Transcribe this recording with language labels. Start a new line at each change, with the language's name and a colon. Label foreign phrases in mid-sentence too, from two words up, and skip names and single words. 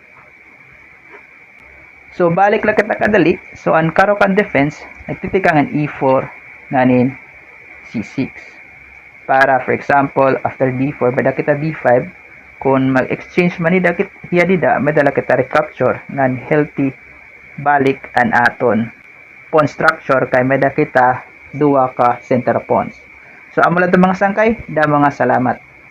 Waray: So, balik lang kita kadali. So, ang Caro-Kann defense, nagtitikangan e4, nganin c6. Para,
English: for example, after d4,
Waray: may da kita d5, kung mag-exchange man ni dakit hiya dida, may dala kita recapture, ngan healthy balik an aton
English: pawn structure
Waray: kay may da kita duwa ka
English: center pawns.
Waray: So amo lang mga sangkay, da mga salamat.